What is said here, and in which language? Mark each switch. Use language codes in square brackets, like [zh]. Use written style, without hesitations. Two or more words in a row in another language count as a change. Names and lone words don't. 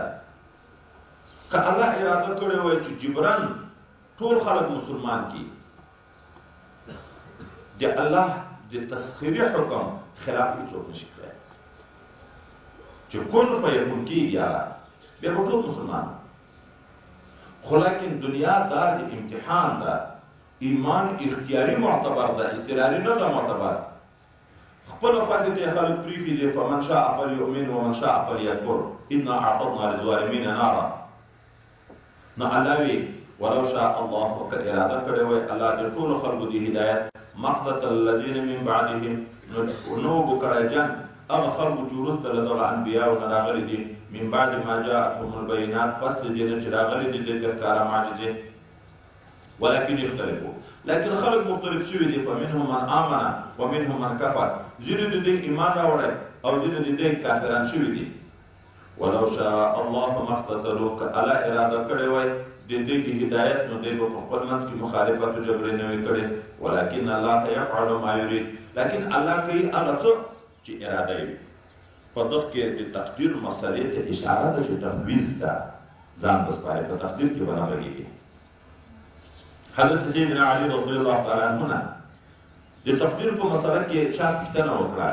[ps] که الله اراده کړې وای چې جبران ټول خلک مسلمان کی، د الله د تسخیري حکم خلاف هیڅوک نشي کړی چې [ar] کن فیکون [ps] کېږي بیا به ټول مسلمان. خو لیکن دنیا دار د امتحان ده. ایمان اختیاري معتبر ده، اضطراري نه ده معتبر. خپله خوښې ته خلک پرېښي دي [ar] فمن شاء فلیؤمن ومن شاء فلیکفر انا اعتدنا للظالمین نارا. [ps] نو الله وی [ar] ولو شاء الله [ps] که اراده کړې وای الله د ټولو خلکو د هدایت [ar] مقتتل الذین من بعدهم [ps] نو به کړی جنګ هغه خلکو چې وروسته له دغه انبیاو نه راغلي دي [ar] من بعد ما جاءتهم البینات [ps] پس د دې نه چې راغلي دي د ښکاره معجزې [ar] ولكن اختلفوا [ps] لكن خلق مختلف شوي دي [ar] فمنهم من آمن ومنهم من كفر. [ps] ځینو د دې ایمان راوړی او ځینو د دې کافران شوي دي. [ar] ولو شاء الله ما اقتتلوا [ps] که الله اراده کړې وای د دې د هدایت نو دوی به په خپل منځ کې مخالفت او جګړې نه وي کړې. [ar] ولكن الله يفعل ما يريد. [ps] لیکن الله کوي هغه څه چې اراده یې وي. په دغه کې د تقدیر مسلې ته اشاره ده چې تفویض ده، ځان بسپاري په تقدیر کې به نه غږېږي. حضرت سیدنا علی [ar] رضی الله تعالی عنہ [ps] د تقدیر په مسله کې چا پوښتنه وکړه.